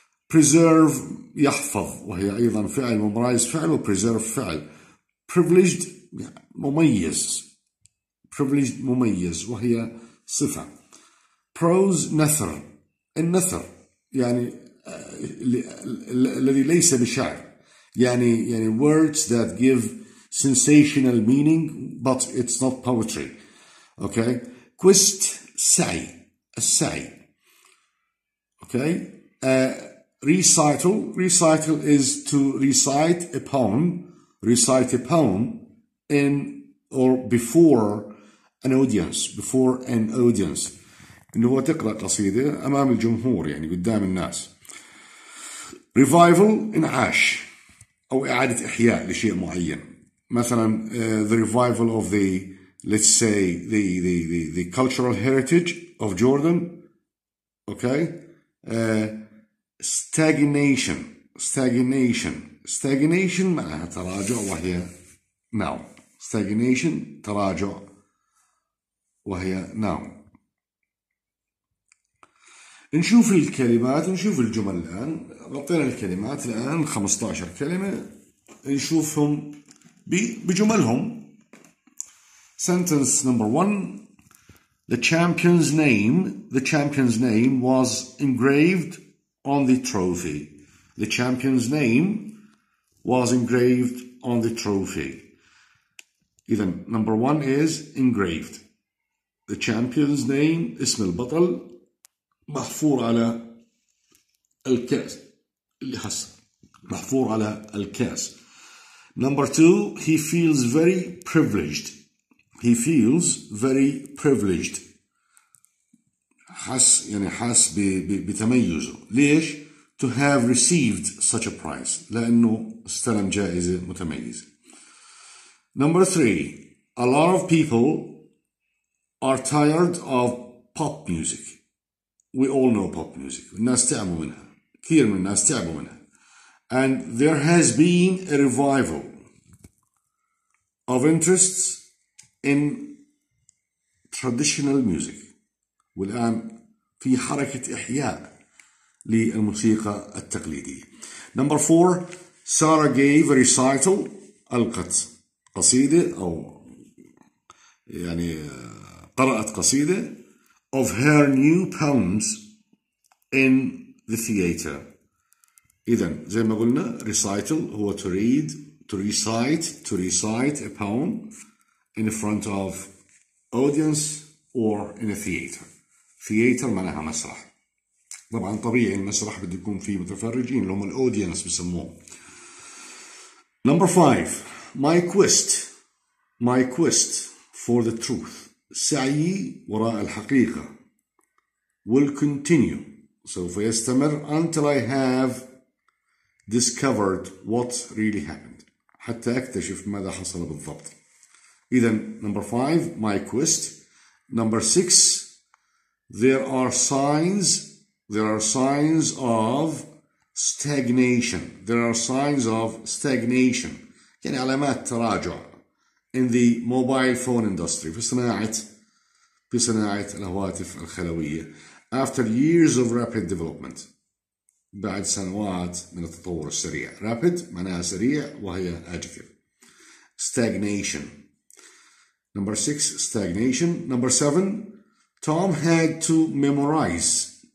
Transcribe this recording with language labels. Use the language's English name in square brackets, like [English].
[Arabic] preserve يحفظ وهي أيضا فعل، memorize فعل و preserve فعل. privileged مميز وهي صفة. [English] prose [Arabic] النثر يعني الذي ليس بشعر، يعني [English] words that give sensational meaning but it's not poetry. okay. quest السعي. okay. recital is to recite a poem in or before an audience [Arabic] إنه هو تقرأ قصيدة أمام الجمهور يعني قدام الناس. revival انعاش أو إعادة إحياء لشيء معين. [English] مثلا the revival of the, let's say, the cultural heritage of Jordan. Okay. [Arabic] stagnation معناها تراجع وهي noun. stagnation تراجع وهي noun. نشوف الكلمات، نشوف الجمل الآن. غطينا الكلمات الآن 15 كلمة، نشوفهم بجملهم. [English] Sentence number 1. The champion's name was engraved on the trophy. The champion's name was engraved on the trophy. إذن number 1 is engraved. The champion's name [Arabic] اسم البطل محفور على الكاس اللي حصل، محفور على الكاس. [English] Number 2, he feels very privileged. He feels very privileged. [Arabic] حس بتميزه. [English] ليش؟ To have received such a prize. [Arabic] لأنه استلم جائزة متميزة. [English] Number 3, a lot of people are tired of pop music. We all know pop music. [Arabic] الناس تعبوا منها. كثير من الناس تعبوا منها. [English] And there has been a revival of interests in traditional music. [Arabic] والآن في حركة إحياء للموسيقى التقليدية. [English] Number 4, Sarah gave a recital. [Arabic] ألقت قصيدة أو يعني قرأت قصيدة [English] of her new poems in the theater. [Arabic] إذن زي ما قلنا [English] recital هو to read, to recite a poem in front of audience or in a theater. [Arabic] theater معناها مسرح. طبعا طبيعي المسرح بده يكون فيه متفرجين اللي هم الاودينس بسموه. [English] Number 5, my quest for the truth. [Arabic] سعيي وراء الحقيقة [English] will continue. [Arabic] سوف يستمر [English] until I have discovered what really happened. [Arabic] حتى أكتشف ماذا حصل بالضبط. [English] إذن number 5, my quest. Number 6, there are signs of stagnation. There are signs of stagnation. [Arabic] يعني علامات تراجع [English] in the mobile phone industry. [Arabic] في صناعة الهواتف الخلوية. [English] After years of rapid development. [Arabic] بعد سنوات من التطور السريع. rapid معناها سريع وهي adjective. [English] stagnation. Number 6, stagnation. Number 7, Tom had to memorize.